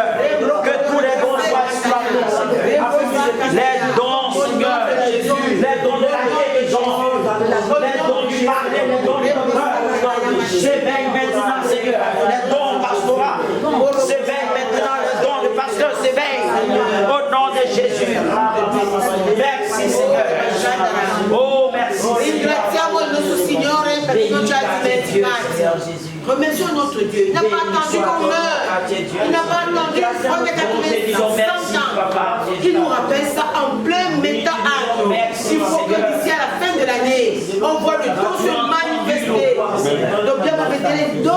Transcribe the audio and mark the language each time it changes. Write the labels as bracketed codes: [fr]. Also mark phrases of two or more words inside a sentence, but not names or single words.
[fr] Que tous les dons soient exploités, Seigneur. Les dons, Seigneur, les dons de la guérison, les dons du parler, les dons du docteur. S'éveille maintenant, Seigneur. Les dons pastoraux, s'éveille maintenant. Les dons du pasteur s'éveille. Au nom de Jésus. Merci, Seigneur. Oh, merci. [it] Ringraziamo il nostro Signore perché non ci ha dimenticati. [fr] Remercions notre Dieu. Il n'a pas attendu qu'on meure. Il n'a pas attendu qu'on ait 100 ans. Il nous rappelle ça en plein méta-âge. Il faut que d'ici à la fin de l'année, on voit le don se manifester. Donc bien m'arrêter les dons.